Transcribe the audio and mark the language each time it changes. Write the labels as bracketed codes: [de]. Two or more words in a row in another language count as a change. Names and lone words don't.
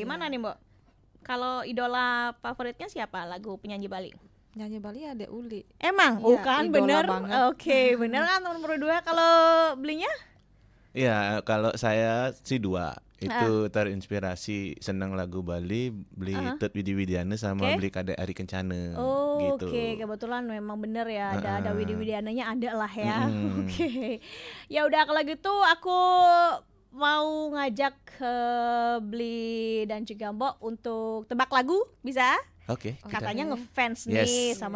[id] Gimana nih Mbok? Kalau idola favoritnya siapa lagu penyanyi Bali? Nyanyi Bali ada Uli. Emang? Iya, Kan idola bener? banget. Oke, bener kan teman Pro 2? Kalau Blinya? Iya, kalau saya sih 2. Itu terinspirasi senang lagu Bali, beli Tut Widi Widiana sama beli Kadek Ari Kencana gitu. Oke, kebetulan memang bener ya, ada Widi Widiananya ada lah ya. Oke. Ya udah kalau gitu aku mau ngajak Bli dan juga Mbok untuk tebak lagu, bisa? Oke. Katanya ngefans nih sama